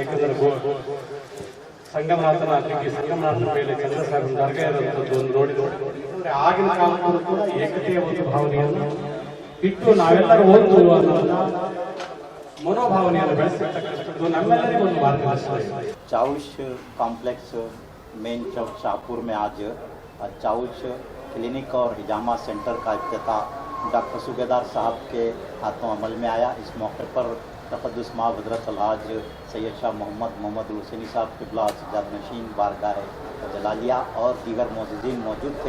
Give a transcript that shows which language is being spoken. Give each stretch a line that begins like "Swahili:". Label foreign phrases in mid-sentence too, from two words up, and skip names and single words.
Kannada: ಯಾಕಂದರೆ ಸಂಗಮನಾಥನ ಸಂಗಮನಾಥನ ಮೇಲೆ ಚಂದ್ರಸಾಗರ ದರ್ಗಾ ಇರುವಂಥದ್ದು ಒಂದು ನೋಡಿದ್ರೆ ಆಗಿನ ಕಾಲಕ್ಕೂ ಕೂಡ ಏಕತೆಯ ಒಂದು ಭಾವನೆಯನ್ನು ಇಟ್ಟು ನಾವೆಲ್ಲರೂ ಓದುವ ಮನೋಭಾವನೆ ನಮ್ಮೆಲ್ಲರಿಗೂ ಒಂದು ಮಾರ್ಗದರ್ಶನ ಇದೆ।
Urdu: چاؤش کمپلیکس مین چوک شاہپور میں آج چاؤش کلینک اور حجامہ سینٹر کا افتتاح ڈاکٹر صوبیدار صاحب کے ہاتھوں عمل میں آیا. اس موقع پر تقدس ماں حضرت الحاج سید شاہ محمد حسینی صاحب قبلہ سجاد نشین بارگاہ جلالیہ اور دیگر موجودین موجود تھے.